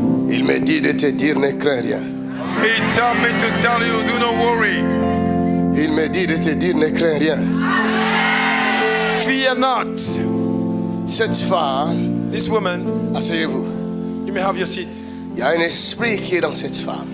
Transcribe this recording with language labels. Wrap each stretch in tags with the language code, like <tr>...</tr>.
<fr>Il me dit de te dire ne crains rien.</fr> <en>He tell me to tell you, do not worry.</en> <fr>Il me dit de te dire ne crains rien.</fr> <en>Fear not.</en> <fr>Cette femme,</fr> <en>This woman,</en> <fr>asseyez-vous.</fr> <en>you may have your seat.</en> <fr>Il y a un esprit qui est dans cette femme.</fr>